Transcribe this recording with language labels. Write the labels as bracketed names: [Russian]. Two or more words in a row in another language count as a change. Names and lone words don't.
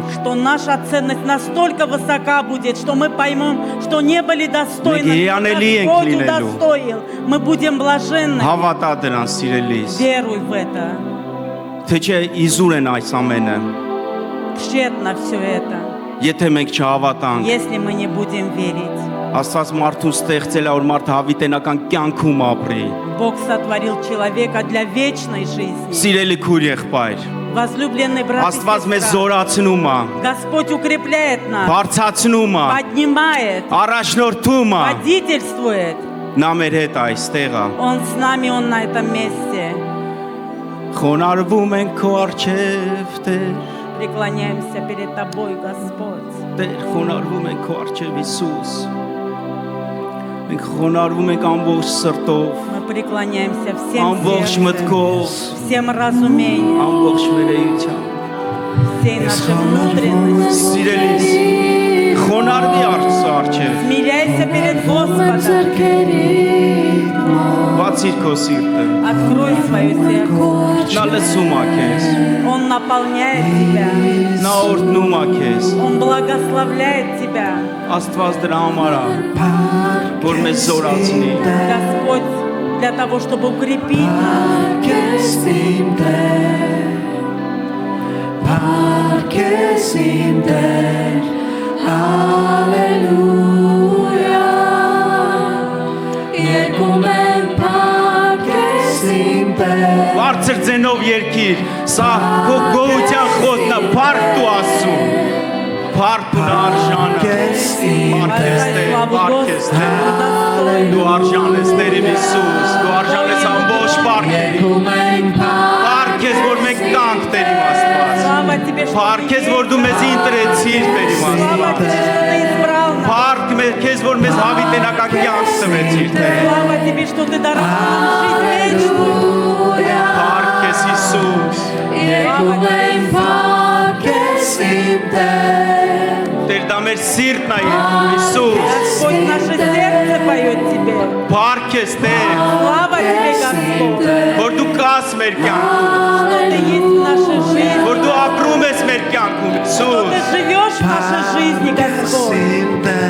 [Russian] Что наша ценность настолько высока будет, что мы поймем, что не были достойны, Мы но [Armenian] геянели ենք [Russian] Господь [Armenian] լինելու։ [Russian] удостоил. Мы будем блаженны. [Armenian] Հավատա դրան, սիրելիս։ [Russian] Веруй в это. [Armenian] Թե չէ իզուր են այս ամենը։ [Russian] Тщетно все это, [Armenian] Եթե մենք չհավատանք, [Russian] если мы не будем верить. [Armenian] Աստված մարդուն ստեղծել է, որ մարդը հավիտենական կյանքում ապրի։ [Russian] Бог сотворил человека для вечной жизни. [Armenian] Սիրելի քույր եղբայր, [Russian] Возлюбленный брат и [Armenian] Աստված մեզ [Russian] сестра, [Armenian] զորացնում է, [Russian] Господь укрепляет нас, [Armenian] բարձացնում է, [Russian] поднимает, [Armenian] առաջնորդում է։ [Russian] водительствует. [Armenian] Նա մեր հետ է այստեղ է։ [Russian] Он с нами, Он на этом месте. [Armenian] Խոնարհվում ենք քո առջև, Տեր, [Russian] Преклоняемся перед Тобой, Господь. [Armenian] Տեր, խոնարհվում ենք քո առջև Հիսուս։ Մենք խոնարհվում ենք ամբողջ սրտով, [Russian] Мы преклоняемся всем [Armenian] ամբողջ [Russian] сердцем, [Armenian] մտքով, [Russian] всем разумением, [Armenian] ամբողջ մեր էությամբ։ [Russian] всей нашей внутренностью. [Armenian] Սիրելիս, խոնարհվի առջև, [Russian] Смиряйся перед Господом. [Armenian] բացիր քո սիրտը։ [Russian] Открой свое сердце. [Armenian] Նա լսում է քեզ, [Russian] Он наполняет тебя. [Armenian] նա օրհնում է քեզ։ [Russian] Он благословляет тебя. [Armenian] Աստված դրա համար է, որ մեզ զորացնի։ [Russian] Господь для того, чтобы укрепить нас. [Armenian] Բարձր ձենով երկիր, սա քո գոհության խոսքն է, փառք դու Աստծուն։ Փառք դու արժանը։ Փառք ես Տեր, փառք ես Տեր։ Դու արժան ես Տեր իմ Հիսուս, դու արժան ես ամբողջ փառքերի։ Փառք ես, որ մենք կանք Տեր իմ Աստված։ [Russian] Слава тебе, что [Armenian] Փառք [Russian] ты [Armenian] ես, որ դու մեզ ընտրեցիր Տեր իմ [Russian] Слава [Armenian] Աստված։ [Russian] тебе, что ты избрал нас. [Armenian] Փառք քեզ, որ մեզ հավիտենական կյանք տվեցիր Տեր։ [Russian] Слава тебе, что ты даровал нам жизнь вечную. [Armenian] Փառք ես Հիսուս։ [Russian] Слава тебе, Иисус. [Armenian] Տեր դա մեր սիրտն է երգում Հիսուս [Russian] Господь, наше сердце поет Тебе. [Armenian] Փառք ես Տեր [Russian] Слава Тебе, Господь, [Armenian] որ դու կաս մեր կյանքում [Russian] что Ты есть в нашей жизни, [Armenian] որ դու ապրում ես մեր կյանքում [Russian] что Հիսուս Ты живешь в нашей жизни, Господь.